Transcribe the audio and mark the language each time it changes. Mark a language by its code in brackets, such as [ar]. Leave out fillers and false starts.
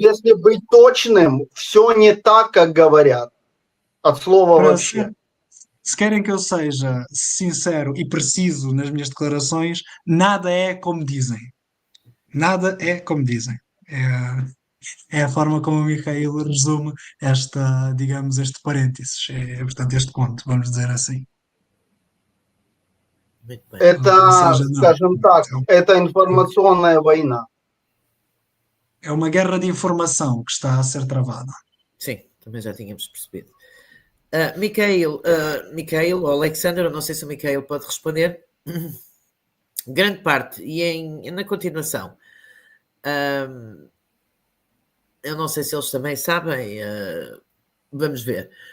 [ru] Если быть точным, все не так, как говорят. От slova вообще. [pt] Se querem que eu seja sincero e preciso nas minhas declarações, nada é como dizem. Nada é como dizem. É a forma como o Mikhail resume digamos, este parênteses. Portanto, este conto, vamos dizer assim. [ru] Это, скажем так, это информационная война. [pt] É uma guerra de informação que está a ser travada. Sim, também já tínhamos percebido. Mikhail, ou Alexander, eu não sei se o Mikhail pode responder. Grande parte, e na continuação, eu não sei se eles também sabem, vamos ver.